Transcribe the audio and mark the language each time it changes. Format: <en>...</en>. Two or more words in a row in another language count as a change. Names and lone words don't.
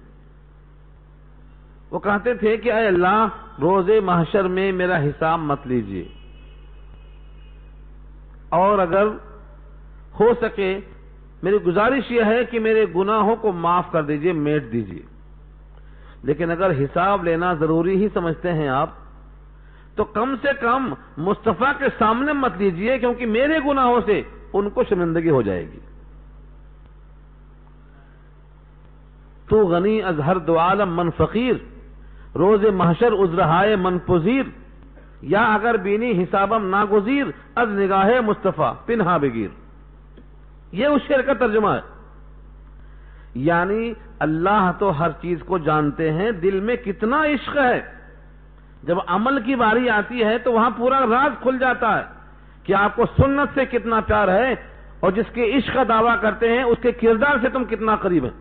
<ur>وہ کہتے تھے کہ اے اللہ، روز محشر میں میرا حساب مت لیجیے، اور اگر ہو سکے میری گزارش یہ ہے کہ میرے گناہوں کو معاف کر دیجیے، میٹ دیجیے، لیکن اگر حساب لینا ضروری ہی سمجھتے ہیں آپ تو کم سے کم مصطفیٰ کے سامنے مت لیجیے، کیونکہ میرے گناہوں سے ان کو شرمندگی ہو جائے گی۔</ur> <fa>تو غنی از ہر دو عالم من فقیر، روز محشر عذرہائے من پذیر، یا اگر بینی حسابم ناگزیر، از نگاہ مصطفیٰ پنہا بگیر۔</fa> <ur>یہ اس شعر کا ترجمہ ہے، یعنی اللہ تو ہر چیز کو جانتے ہیں، دل میں کتنا عشق ہے، جب عمل کی باری آتی ہے تو وہاں پورا راز کھل جاتا ہے کہ آپ کو سنت سے کتنا پیار ہے، اور جس کے عشق کا دعویٰ کرتے ہیں اس کے کردار سے تم کتنا قریب ہیں۔</ur>